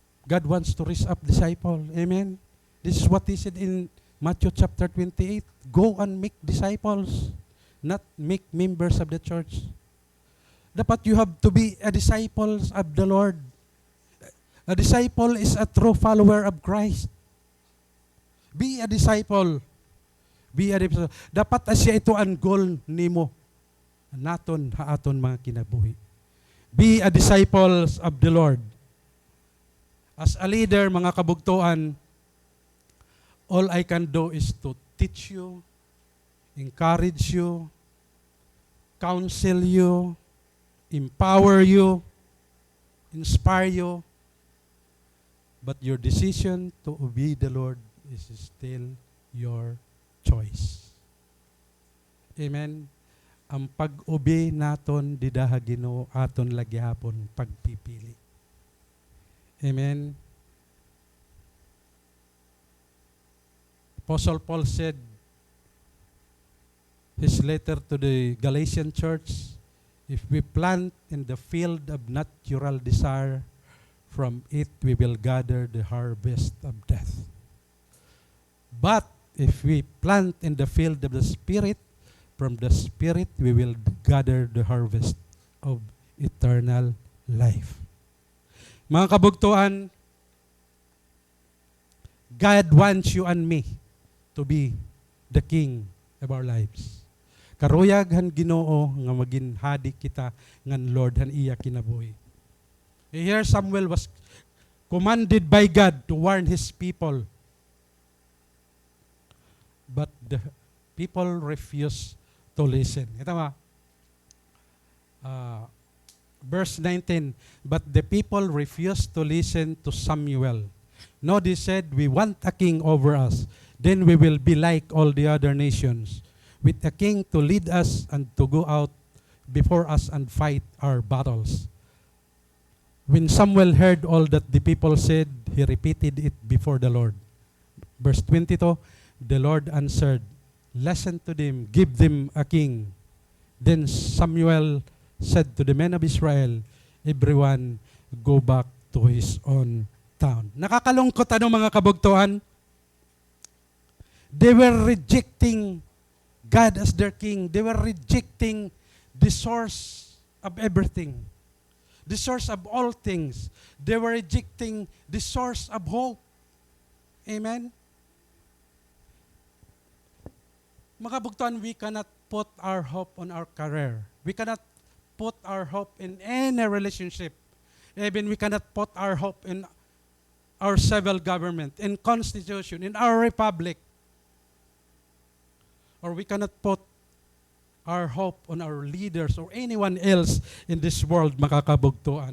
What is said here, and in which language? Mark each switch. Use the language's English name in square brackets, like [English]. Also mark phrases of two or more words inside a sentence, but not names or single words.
[English] God wants to raise up disciples. Amen? This is what He said in Matthew chapter 28. Go and make disciples, not make members of the church. [Waray] Dapat [English] you have to be a disciple of the Lord. A disciple is a true follower of Christ. Be a disciple. Be a disciple. [Waray] Dapat asya ito ang goal nimo. Naton haaton mga kinabuhi. [English] Be a disciple of the Lord. As a leader, [Waray] mga kabugtuan, [English] all I can do is to teach you, encourage you, counsel you, empower you, inspire you. But your decision to obey the Lord is still your choice. Amen. [Waray] Ang pag-obey naton didaha Ginoo aton lagyapon pagpipili. [English] Amen. Apostle Paul said his letter to the Galatian church, if we plant in the field of natural desire, from it we will gather the harvest of death. But if we plant in the field of the Spirit, from the Spirit we will gather the harvest of eternal life. [Waray] Mga kabugtuan, [English] God wants you and me to be the king of our lives. [Waray] Karuyag han Ginoo nga maging hadi kita ngan Lord han iya kinabuhi. [English] Here Samuel was commanded by God to warn his people. But the people refused to listen. [Waray] Ito ba? [English] Verse 19, but the people refused to listen to Samuel. No, they said, we want a king over us. Then we will be like all the other nations, with a king to lead us and to go out before us and fight our battles. When Samuel heard all that the people said, he repeated it before the Lord. Verse 22, the Lord answered, listen to them, give them a king. Then Samuel said to the men of Israel, everyone go back to his own town. [Waray] Nakakalungkot mga kabugtuan? [English] They were rejecting God as their king. They were rejecting the source of everything. The source of all things. They were rejecting the source of hope. Amen? [Waray] Mga kabugtuan, [English] we cannot put our hope on our career. We cannot put our hope in any relationship. Even we cannot put our hope in our civil government, in constitution, in our republic. Or we cannot put our hope on our leaders or anyone else in this world, makakabugtuan.